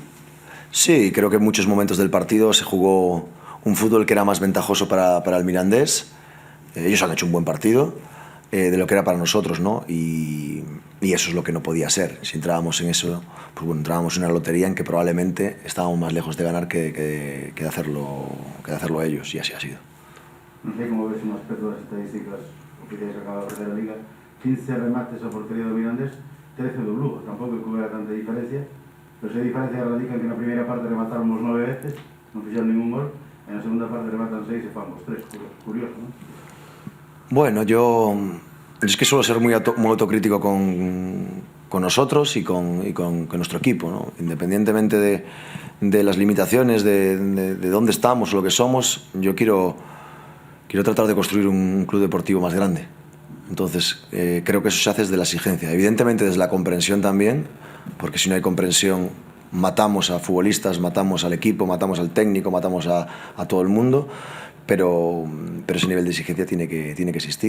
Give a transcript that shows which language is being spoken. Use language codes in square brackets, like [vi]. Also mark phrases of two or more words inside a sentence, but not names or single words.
[es] Sí, creo que en muchos momentos del partido se jugó un fútbol que era más ventajoso para el Mirandés. Ellos han hecho un buen partido de lo que era para nosotros, ¿no? Y eso es lo que no podía ser. Si entrábamos en eso, pues bueno, entrábamos en una lotería en que probablemente estábamos más lejos de ganar que de hacerlo ellos, y así ha sido. [gl] Non sei como ves un aspecto das estadísticas oficiais que acaba de ofrecer a Liga. 15 remates a portería do Mirandés, 13 do Lugo. Tampouco que hubiera tanta diferencia, pero se diferencia radica en que na primeira parte rematamos 9 veces, non fixeron ningún gol, e na segunda parte rematan 6 e fan os 3. Curioso, non? [es] Bueno, yo es que suelo ser muy autocrítico con nosotros y con nuestro equipo, ¿no? Independientemente de las limitaciones, de dónde estamos o lo que somos, yo quiero tratar de construir un club deportivo más grande. Entonces, creo que eso se hace desde la exigencia. Evidentemente desde la comprensión también, porque si no hay comprensión matamos a futbolistas, matamos al equipo, matamos al técnico, matamos a todo el mundo, pero ese nivel de exigencia tiene que existir.